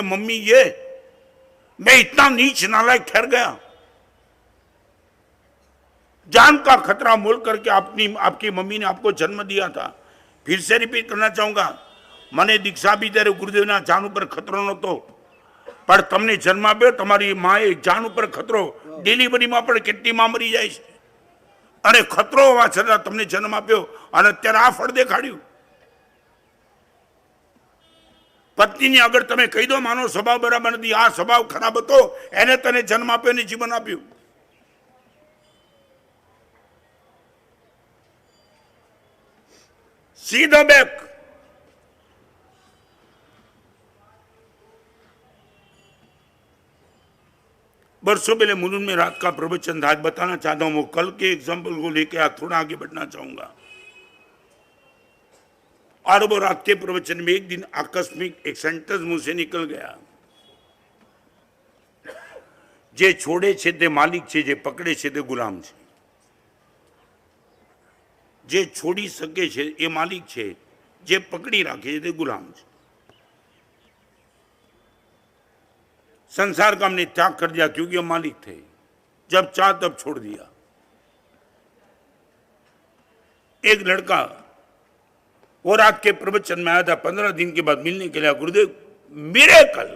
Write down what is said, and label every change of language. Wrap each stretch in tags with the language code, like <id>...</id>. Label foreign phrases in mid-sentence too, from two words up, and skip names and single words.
<hi>मम्मी ये मैं इतना नीच नालायक ठहर गया, जान का खतरा मोल करके आपकी मम्मी ने आपको जन्म दिया था। फिर से रिपीट करना चाहूंगा,</hi> <gu>મને દીક્ષા ભી તેરે ગુરુદેવના જાન પર ખતરો નતો, પર તમને જન્મ આપ્યો તમારી માએ જાન પર ખતરો। ડિલિવરી મેં પણ કેટલી માં મરી જાય છે, અરે ખતરો હોવા છતાં તમને જન્મ આપ્યો અને અત્યારે આ ફળ દેખાડ્યું। પત્નીની આગળ તમે કહી દો માનો સ્વભાવ બરાબર નથી, આ સ્વભાવ ખરાબ હતો, એને તને જન્મ આપ્યો ને જીવન આપ્યું। સીધો બેક।</gu> <hi>बरसों पहले मुलुंड में रात का प्रवचन आज बताना चाहता हूं। वो कल के एग्जाम्पल को लेकर आज थोड़ा आगे बढ़ना चाहूंगा। और वो रात के प्रवचन में एक दिन आकस्मिक एक सेंटेंस मुंह से निकल गया,</hi> <gu>જે છોડે છે તે માલિક છે, જે પકડે છે તે ગુલામ છે। જે છોડી શકે છે એ માલિક છે, જે પકડી રાખે છે તે ગુલામ છે।</gu> <hi>संसार का हमने त्याग कर दिया क्योंकि हम मालिक थे, जब चाह तब छोड़ दिया। एक लड़का वो रात के प्रवचन में आया था, 15 दिन के बाद मिलने के लिए, गुरुदेव मिरेकल।</hi>